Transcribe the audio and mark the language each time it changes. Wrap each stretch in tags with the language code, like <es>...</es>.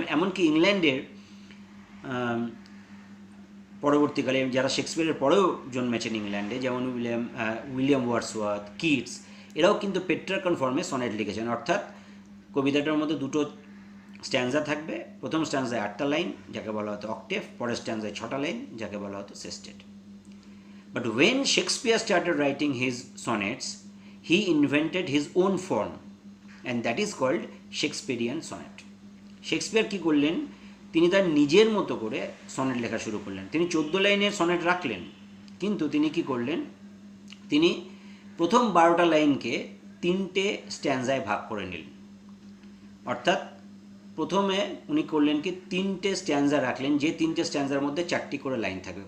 <bn>এমনকি ইংল্যান্ডের পরবর্তীকালে যারা শেক্সপিয়ারের পরেও জন্মেছেন ইংল্যান্ডে, যেমন উইলিয়াম ওয়ার্ডসওয়ার্থ, কিটস, এরাও কিন্তু পেট্রার্কান ফর্মে সনেট লিখেছেন। অর্থাৎ কবিতাটার মধ্যে দুটো স্ট্যান্সা থাকবে, প্রথম স্ট্যান্সায় 8টা লাইন যাকে বলা হতো অক্টেভ, পরের স্ট্যান্সায় 6টা লাইন যাকে বলা হতো সেস্টেট।</bn> <en>But when Shakespeare started writing his sonnets, he invented his own form, and that is called Shakespearean sonnet.</en> <bn>Shakespeare কী করলেন, তিনি তার নিজের মতো করে সনেট লেখা শুরু করলেন। তিনি 14 লাইনের সনেট রাখলেন, কিন্তু তিনি কি করলেন, তিনি প্রথম 12টা লাইনকে 3টে স্ট্যান্সায় ভাগ করে নিলেন। অর্থাৎ প্রথমে উনি করলেন কি 3টে স্ট্যান্সা রাখলেন, যে 3টে স্ট্যান্সার মধ্যে 4টি করে লাইন থাকবে।</bn>